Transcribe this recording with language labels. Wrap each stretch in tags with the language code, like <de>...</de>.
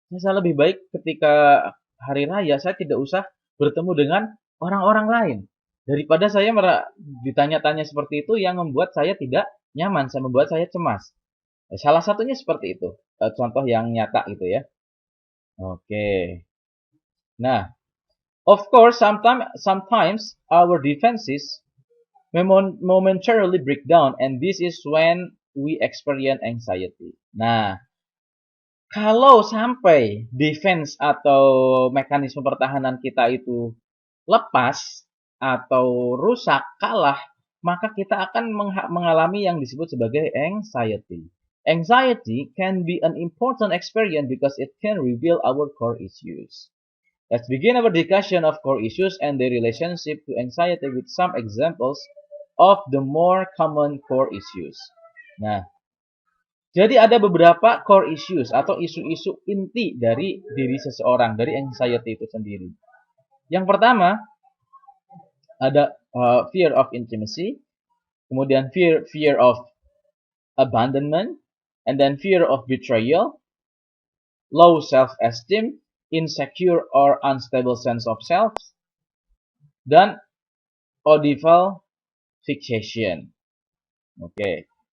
<id>Saya lebih baik ketika hari raya saya tidak usah bertemu dengan orang-orang lain. Daripada saya ditanya-tanya seperti itu yang membuat saya tidak nyaman, membuat saya cemas. Salah satunya seperti itu. Contoh yang nyata gitu ya. Oke.</id> <en>Nah, of course, sometimes our defenses momentarily break down, and this is when we experience anxiety.</en> <id>Nah, kalau sampai defense atau mekanisme pertahanan kita itu lepas atau rusak, kalah, maka kita akan mengalami yang disebut sebagai anxiety.</id> <en>Anxiety can be an important experience because it can reveal our core issues. Let's begin our discussion of core issues and their relationship to anxiety with some examples of the more common core issues.</en> <id>Nah, jadi ada beberapa core issues atau isu-isu inti dari diri seseorang, dari anxiety itu sendiri. Yang pertama ada fear of intimacy, kemudian fear of abandonment,</id> <en>and then</en> <id>fear of betrayal, low self-esteem, insecure or unstable sense of self, dan odival fixation. Oke.</id>